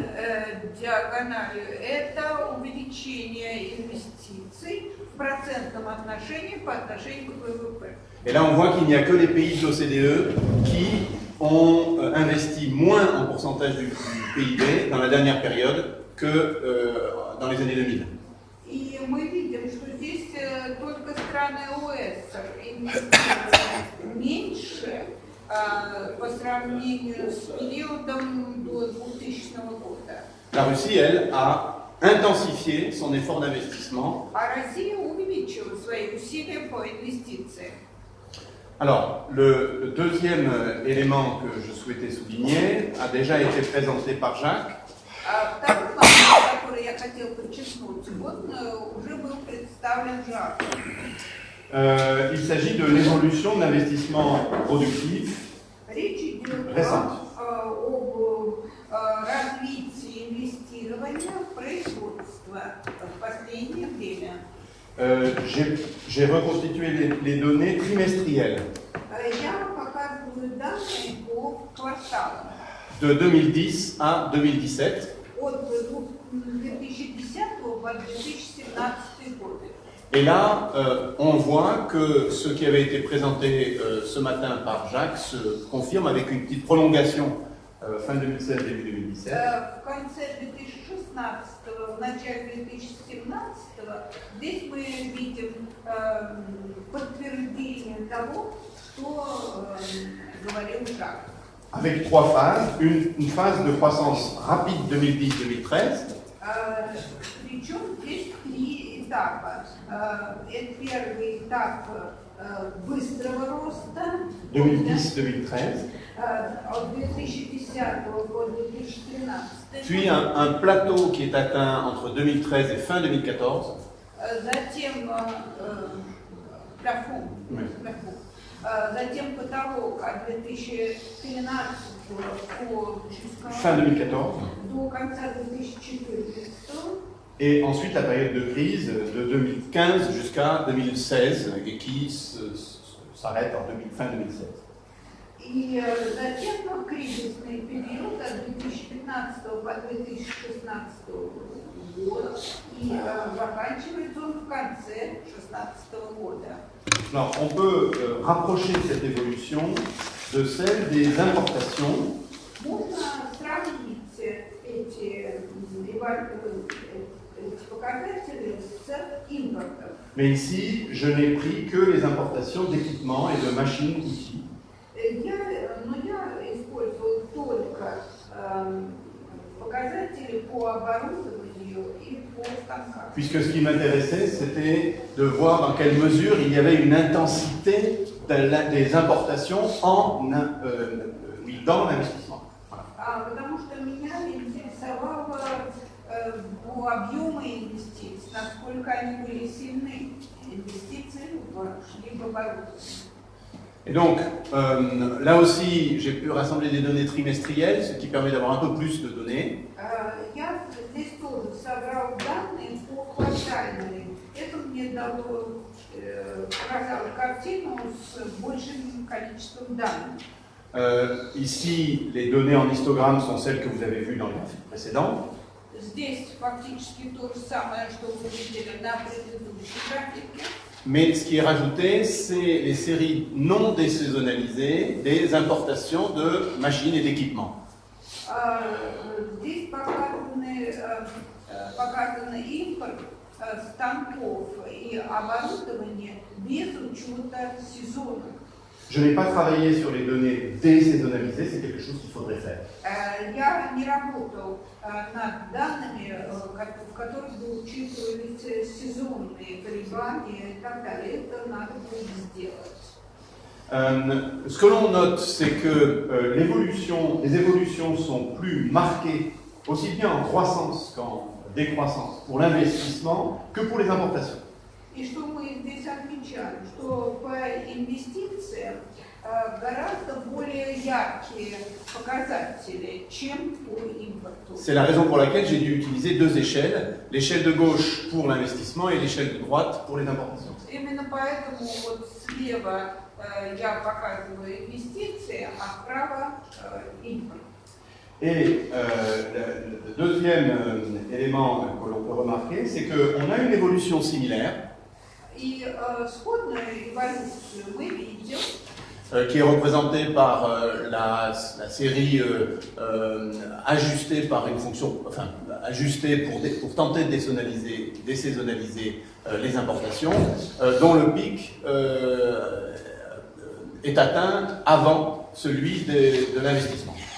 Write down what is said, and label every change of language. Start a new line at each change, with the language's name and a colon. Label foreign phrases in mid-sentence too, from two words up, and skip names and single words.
Russian: Диагональю это увеличение инвестиций в процентном отношении по отношению к ВВП.
French: Et là, on voit qu'il n'y a que les pays de l'OCDE qui ont investi moins en pourcentage du PIB dans la dernière période que dans les années 2000.
Russian: И мы видим, что здесь только страны ОЭС инвестируют меньше по сравнению с периодом до 2000 года.
French: La Russie, elle, a intensifié son effort d'investissement.
Russian: А Россия увеличила свои усилия по инвестициям.
French: Alors, le deuxième élément que je souhaitais souligner a déjà été présenté par Jacques.
Russian: Второй момент, который я хотел подчеркнуть, он уже был представлен Жаком.
French: Il s'agit de l'évolution de l'investissement productif
Russian: Речь идет
French: récente.
Russian: об развитии инвестирования в производство в последнее время.
French: J'ai reconstitué les données trimestrielles
Russian: Я показываю данные по кварталам.
French: de 2010 à 2017.
Russian: От 2010 по 2017 годы.
French: Et là, on voit que ce qui avait été présenté ce matin par Jacques se confirme avec une petite prolongation fin 2016, début 2017.
Russian: В конце 2016, в начале 2017, здесь мы видим подтверждение того, что говорил Жак.
French: Avec trois phases, une phase de croissance rapide 2010-2013.
Russian: Причем здесь три этапа. Это первый этап быстрого роста 2010-2013. от 2010 по 2013.
French: Puis un plateau qui est atteint entre 2013 et fin 2014.
Russian: Затем плафон.
French: Oui.
Russian: Затем потолок от 2013 по
French: Fin 2014.
Russian: до конца 2014.
French: Et ensuite la période de crise de 2015 jusqu'à 2016 et qui s'arrête en fin 2016.
Russian: И затем кризисный период от 2015 по 2016 год и заканчивается он в конце 2016 года.
French: Alors, on peut rapprocher cette évolution de celle des importations.
Russian: Можно сравнить эти показатели с импортом.
French: Mais ici, je n'ai pris que les importations d'équipements et de machines-outils.
Russian: Я использовал только показатели по оборудованию и по станкам.
French: Puisque ce qui m'intéressait, c'était de voir dans quelle mesure il y avait une intensité des importations dans l'investissement. Voilà.
Russian: Потому что меня интересовало объемы инвестиций, насколько они были сильны, инвестиции шли в оборудование.
French: Et donc, là aussi, j'ai pu rassembler des données trimestrielles, ce qui permet d'avoir un peu plus de données.
Russian: Я здесь тоже собрал данные по квартальной. Это мне мне дало, показало картину с большим количеством данных.
French: Ici, les données en histogramme sont celles que vous avez vues dans le graphique précédent.
Russian: Здесь фактически то же самое, что вы видели на предыдущей графике.
French: Mais ce qui est rajouté, c'est les séries non désaisonnalisées des importations de machines et d'équipements.
Russian: Здесь показаны импорт станков и оборудования без учета сезона.
French: Je n'ai pas travaillé sur les données désaisonnalisées, c'est quelque chose qu'il faudrait faire.
Russian: Я не работал над данными, в которых бы учитывались сезонные колебания и так далее. Это надо будет сделать.
French: Ce que l'on note, c'est que les évolutions sont plus marquées, aussi bien en croissance qu'en décroissance, pour l'investissement que pour les importations.
Russian: И что мы здесь отмечаем, что по инвестициям гораздо более яркие показатели, чем по импорту.
French: C'est la raison pour laquelle j'ai dû utiliser deux échelles, l'échelle de gauche pour l'investissement et l'échelle de droite pour les importations.
Russian: Именно поэтому вот слева я показываю инвестиции, а справа импорт.
French: Et le deuxième élément que l'on peut remarquer, c'est qu'on a une évolution similaire
Russian: И сходную эволюцию мы видим,
French: qui est représentée par la série ajustée par une fonction, enfin ajustée pour tenter de désaisonnaliser les importations, dont le pic est atteint avant celui de l'investissement.